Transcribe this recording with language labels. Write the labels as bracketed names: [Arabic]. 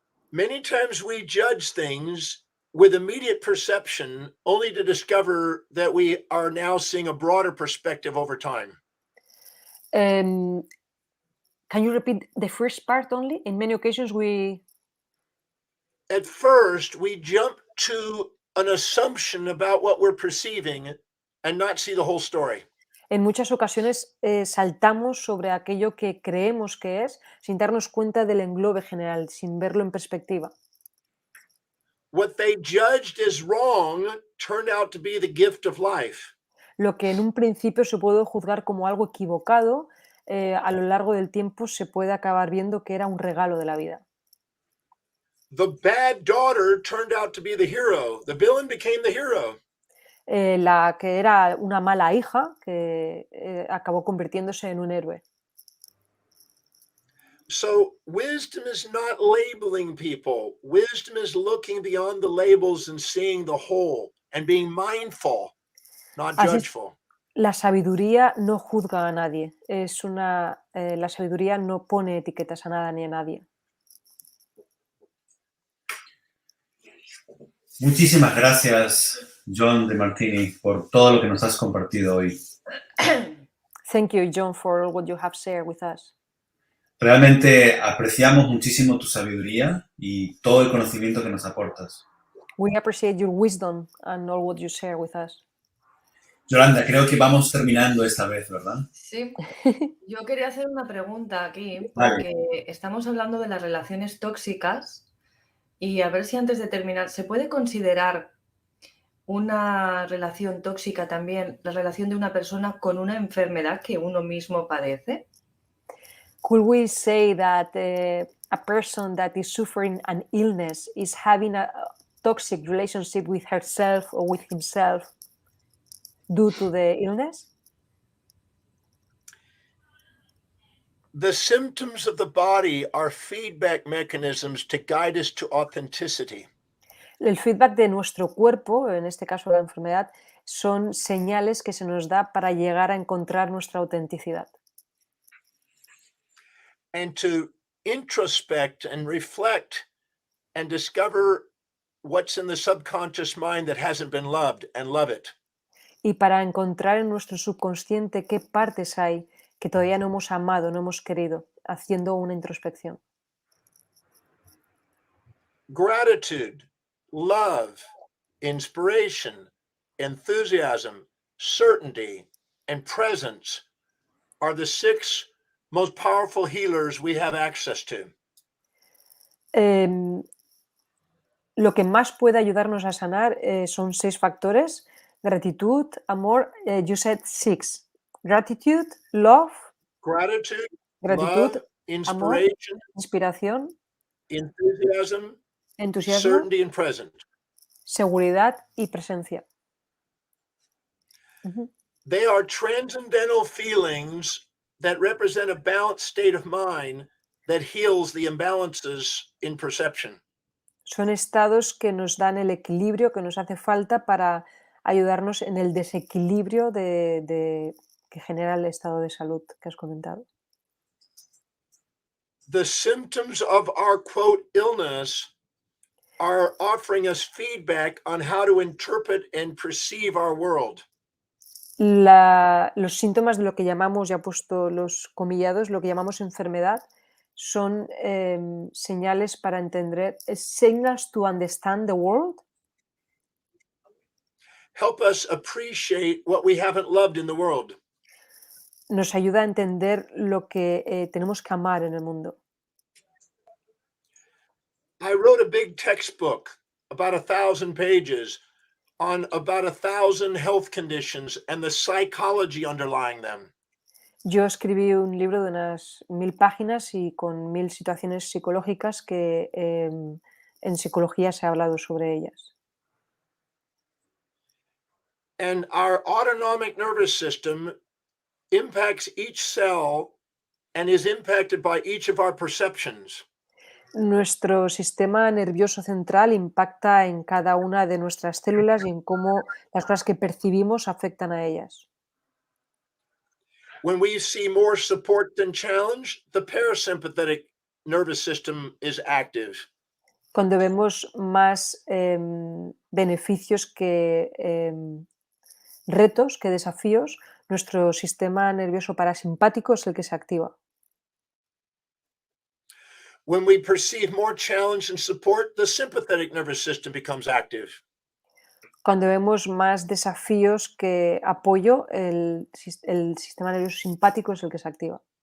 [English] Many times we judge things with immediate perception only to discover that we are now seeing a broader perspective over time. Can you repeat the first part only? In many occasions we... At first, we jump to an assumption about what we're perceiving and not see the whole story. [Spanish] En muchas ocasiones saltamos sobre aquello que creemos que es sin darnos cuenta del englobe general, sin verlo en perspectiva. [English] What they judged as wrong turned out to be the gift of life. [Spanish] Lo que en un principio se puede juzgar como algo equivocado, a lo largo del tiempo se puede acabar viendo que era un regalo de la vida. [English] The bad daughter turned out to be the hero. The villain became the hero. [Spanish] la que era una mala hija que acabó convirtiéndose en un héroe. [English] So wisdom is not labeling people. Wisdom is looking beyond the labels and seeing the whole and being mindful, not [Spanish] Así es. [English] judgeful. [Spanish] La sabiduría no juzga a nadie. La sabiduría no pone etiquetas a nada ni a nadie. Muchísimas gracias, John Demartini, por todo lo que nos has compartido hoy. [English] Thank you, John, for what you have shared with us. [Spanish] Realmente apreciamos muchísimo tu sabiduría y todo el conocimiento que nos aportas. [English] We appreciate your wisdom and all what you share with us. [Spanish] Yolanda, creo que vamos terminando esta vez, ¿verdad? Sí, yo quería hacer una pregunta aquí, Vale. porque estamos hablando de las relaciones tóxicas y a ver si antes de terminar, ¿se puede considerar una relación tóxica también la relación de una persona con una enfermedad que uno mismo padece? [English] Could we say that a person that is suffering an illness is having a toxic relationship with herself or with himself due to the illness? The symptoms of the body are feedback mechanisms to guide us to authenticity. [Spanish] El feedback de nuestro cuerpo, en este caso la enfermedad, son señales que se nos da para llegar a encontrar nuestra autenticidad. [English] And to introspect and reflect and discover what's in the subconscious mind that hasn't been loved and love it. [Spanish] Y para encontrar en nuestro subconsciente qué partes hay que todavía no hemos amado, no hemos querido, haciendo una introspección. [English] Gratitude, love, inspiration, enthusiasm, certainty, and presence are the 6 most powerful healers we have access to. [Spanish] Lo que más puede ayudarnos a sanar son 6 factores: gratitud, amor, [English] you said 6. Gratitude, love, Gratitude, [Spanish] gratitud, [English] love, [Spanish] amor, [English] inspiration, [Spanish] inspiración, [English] enthusiasm, [Spanish] entusiasmo, [English] certainty, and presence. [Spanish] seguridad y presencia. Ujú. [English] They are transcendental feelings that represent a balanced state of mind that heals the imbalances in perception. [Spanish] Son estados que nos dan el equilibrio que nos hace falta para ayudarnos en el desequilibrio que genera el estado de salud que has comentado. [English] The symptoms of our quote illness are offering us feedback on how to interpret and perceive our world. [Spanish] Los síntomas de lo que llamamos, ya he puesto los comillados, lo que llamamos enfermedad, son señales para entender, [English] signals to understand the world. Help us appreciate what we haven't loved in the world. [Spanish] Nos ayuda a entender lo que tenemos que amar en el mundo. [English] I wrote a big textbook, about 1,000 pages, on about 1,000 health conditions and the psychology underlying them. [Spanish] Yo escribí un libro de unas 1000 páginas y con 1000 situaciones psicológicas que en psicología se ha hablado sobre ellas. [English] And our autonomic nervous system impacts each cell and is impacted by each of our perceptions. [Spanish] Nuestro sistema nervioso central impacta en cada una de nuestras células y en cómo las cosas que percibimos afectan a ellas. [English] When we see more support than challenge, the parasympathetic nervous system is active. [Spanish] Cuando vemos más beneficios que retos, que desafíos, nuestro sistema nervioso parasimpático es el que se activa. [English] When we perceive more challenge and support, the sympathetic nervous system becomes active. [Spanish] Cuando vemos más desafíos que apoyo, el sistema nervioso simpático es el que se activa.